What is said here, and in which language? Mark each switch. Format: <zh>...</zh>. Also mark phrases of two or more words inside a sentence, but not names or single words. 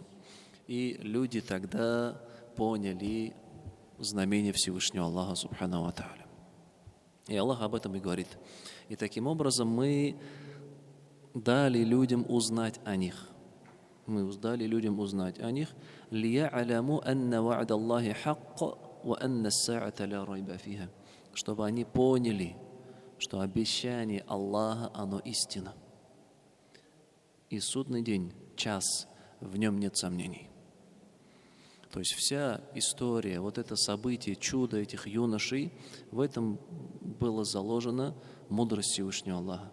<ru>И люди тогда поняли знамение Всевышнего Аллаха</ru> <ar>سبحانه وتعالى.</ar> <ru>И Аллах об этом и говорит: и таким образом мы дали людям узнать о них. Мы дали людям узнать о них.</ru> <ar>لِيَعْلَمُوا أَنَّ وَعْدَ اللَّهِ حَقٌّ وَأَنَّ السَّاعَةَ لَا رَيْبَ فِيهَا.</ar> <ru>Чтобы они поняли, что обещание Аллаха, оно истина. И судный день, час, в нем нет сомнений. То есть вся история, вот это событие, чудо этих юношей, в этом было заложено мудрость Всевышнего Аллаха.</ru>